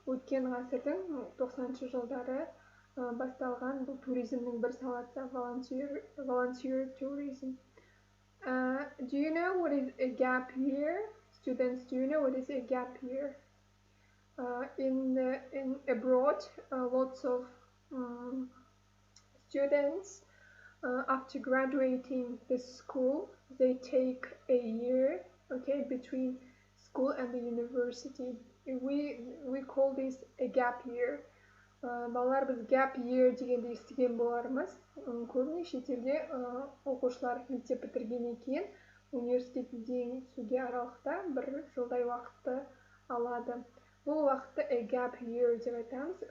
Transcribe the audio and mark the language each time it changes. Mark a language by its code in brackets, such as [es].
[kk] Өткен ғасырдың 90-шы жылдары басталған бұл туризмнің бір саласы [en] volunteer tourism. Do you know what is a gap year? Students, do you know what is a gap year? In abroad, lots of students after graduating the school, they take a year, okay, between school and the university. We call this a gap year. [kk] Балалар, біз gap year дегенді естіген болармыз. Көбіне шетелде оқушылар мектеп бітіргеннен кейін университетке түсуге аралықта бір жылдай уақытты алады. Бұл уақытты [en] a gap year [kk] деп айтамыз.